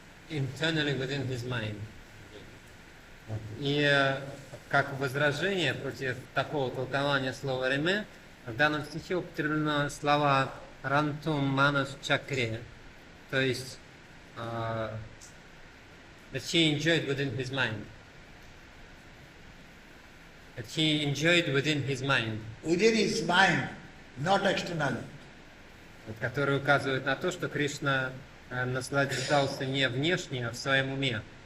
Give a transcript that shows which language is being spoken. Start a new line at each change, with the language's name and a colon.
English: Internally within his mind.
Russian: И как возражение против такого толкования слова «реме», в данном стихе употреблено слова «рантум манас чакре», то есть
English: that he enjoyed within his mind. That he enjoyed within his mind. Within his mind, not externally.
Russian: Который указывает на то, что Кришна наслаждался не внешне, а в своем уме.